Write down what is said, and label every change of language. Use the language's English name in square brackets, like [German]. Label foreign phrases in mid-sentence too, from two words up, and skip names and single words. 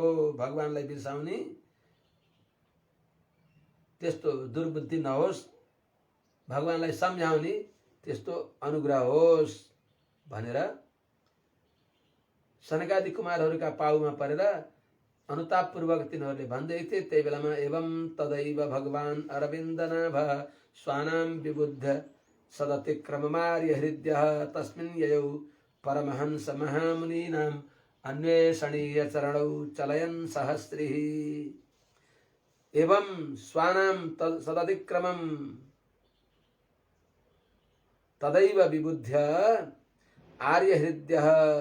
[Nepali] भगवानलाई बिर्साउने त्यस्तो दुर्बुद्धि नहोस्, भगवानलाई सम्झाउने त्यस्तो अनुग्रह होस् भनेर सनकादि कुमारहरूका पाउमा परेर अनुतापपूर्वक तिनीहरूले भन्दै थिए। त्यही बेलामा [Sanskrit] एवं तदैव भगवान अरविन्दनाभ स्वानां विबुद्ध सदतिक्रममार्य हृदयः तस्मिन् ययौ परमहंस महामुनीनां अन्वेषणीय चरणौ चलयन् सहस्रिः। एवं स्वानां सदतिक्रमं तदैव विबुद्ध आर्यहृद्यः